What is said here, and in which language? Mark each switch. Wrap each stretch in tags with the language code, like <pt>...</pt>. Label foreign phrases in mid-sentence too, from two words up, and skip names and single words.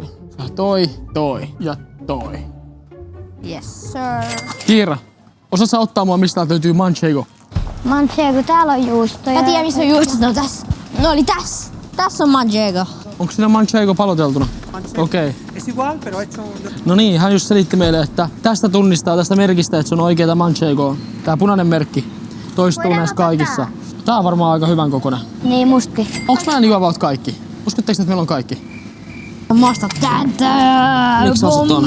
<fi>Toi ja toi.</fi> <en>Yes sir.</en> <fi>Kiira, osaat sä ottaa mua mistä löytyy manchego? Manchego, täällä on juustoja. Mä tiedän missä on juustot. No tässä. No oli tässä. Tässä on manchego. Onko siinä manchego paloteltuna? Okei.</fi> <es>Es igual, pero hecho un...</es> <fi>No niin, hän just selitti meille, että tästä tunnistaa tästä merkistä, että se on oikeeta manchego. Tää punainen merkki toistuu näissä kaikissa. Tää on varmaan aika hyvän kokoinen. Niin musti. Onks mä niin about kaikki? Uskotteko, että meillä on kaikki? Masta täntö. Miksi sä ostat ton?</fi>